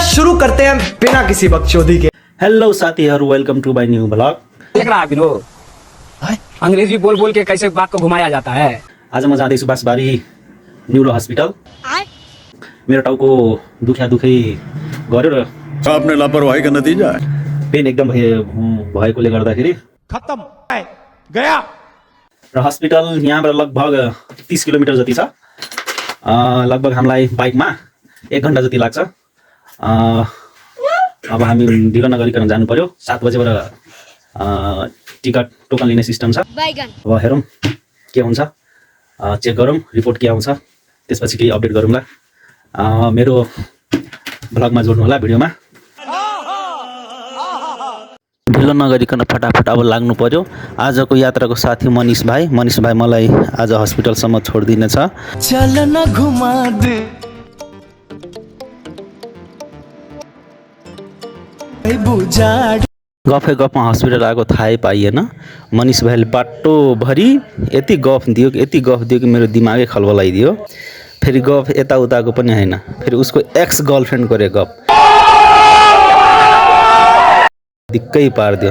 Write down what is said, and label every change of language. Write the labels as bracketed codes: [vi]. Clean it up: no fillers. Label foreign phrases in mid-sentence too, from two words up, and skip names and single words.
[hi] शुरू करते हैं बिना किसी बकचोदी के। [en] hello साथीहरु, welcome to my new blog। [hi] देख रहा है विनोद, अंग्रेजी बोल बोल के कैसे बात को घुमाया जाता है। [ne] आज म जाँदैछु बाँसबारी न्यूरो हस्पिटल। मेरो टाउको दुख्या दुखै गर्यो र [hi] आपने लापरवाही का नतीजा है। [ne] पेन एकदम भएकोले गर्दाखेरि [hi] खत्म गया। [ne] र हस्पिटल यहाँबाट लगभग 30 किलोमिटर जति छ। लगभग हामीलाई बाइकमा 1 घण्टा जति लाग्छ। अब हामी ढिलो नगरिकन जानु पर्यो। 7 बजेबाट [en] ticket token [ne] लिने सिस्टम छ। अब हेरौँ के हुन्छ, चेक गरौँ रिपोर्ट के आउँछ, त्यसपछि केही अपडेट गरौँला। मेरो ब्लगमा जोड्नु होला, भिडियोमा। ढिलो नगरिकन फटाफट अब लाग्नु पर्यो। आजको यात्राको साथी मनिष भाइ मलाई आज हस्पिटलसम्म छोडिदिनेछ। [hi] चल न घुमा दे [ne] गफै गफमा हस्पिटल आएको थाहै पाइएन। मनिष भाइले बाटोभरि यति गफ दियो कि मेरो दिमागै खलबलाइदियो। फेरि गफ यताउताको पनि होइन, फेरि उसको [en] ex girlfriend [ne] गरे गफ दिक्कै पारिदियो।